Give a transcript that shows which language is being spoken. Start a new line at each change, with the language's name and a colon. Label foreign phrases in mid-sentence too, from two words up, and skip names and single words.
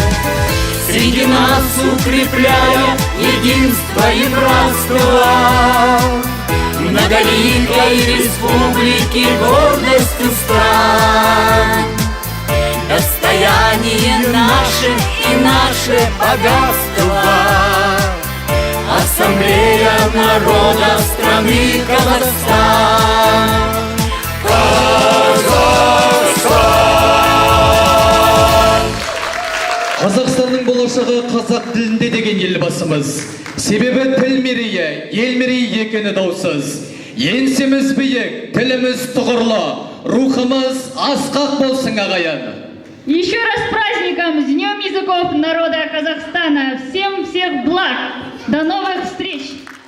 Russian: Среди нас укрепляя единство и братство, многоликой республики гордостью стань. Достояние наше и наше богатство, Ассамблея народа страны Казахстан.
Kazakh: Қазақстанның болашағы қазақ тілінде деген елбасымыз. Себебі тіл мерейі, ел мерейі екені даусыз. Еңсеміз биік, тіліміз тұғырлы, рухымыз асқақ болсын ағайын.
Russian: Еще раз с праздником, с Днем языков народа Казахстана. Всем всех благ. До новых встреч!